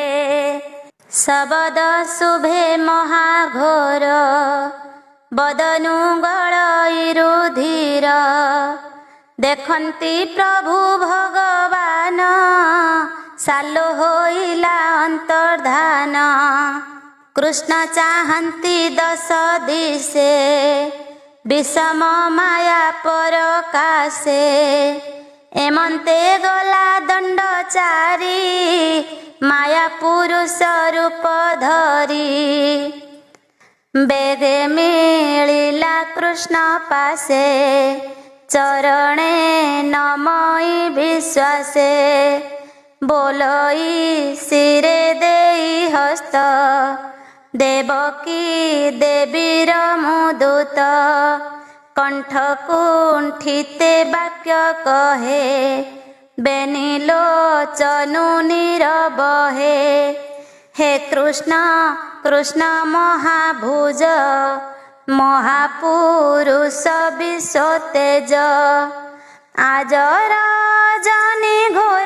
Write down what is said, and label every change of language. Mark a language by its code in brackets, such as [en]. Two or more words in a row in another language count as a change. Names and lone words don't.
[or] ଶବଦ ଶୁଭେ ମହାଘୋର ବଦନୁ ଗଳଇରୁ ଧୀର। ଦେଖନ୍ତି ପ୍ରଭୁ ଭଗବାନ ସାଲୋ ହୋଇଲା ଅନ୍ତର୍ଧାନ। କୃଷ୍ଣ ଚାହାନ୍ତି ଦଶ ଦିଶେ ବିଷମ ମାୟା ପରକାଶେ ଏମନ୍ତେ ଗଲା ଦଣ୍ଡଚାରୀ ମାୟା ପୁରୁଷ ରୂପ ଧରି ବେଗେ ମିଳିଲା କୃଷ୍ଣ ପାଶେ ଚରଣେ ନମଇ ବିଶ୍ୱାସେ ବୋଲଇ ଶିରେ ଦେଇ ହସ୍ତ ଦେବକୀ ଦେବୀର ମୁଦୂତ କଣ୍ଠ କୁଣ୍ଠିତେ ବାକ୍ୟ କହେ ବେନିଲୋ ଚନୁ ନୀରବହେ ହେ କୃଷ୍ଣ କୃଷ୍ଣ ମହାଭୁଜ ମହାପୁରୁଷ ବିଶ୍ୱ ତେଜ ଆଜ ରଜନୀ ଘୋର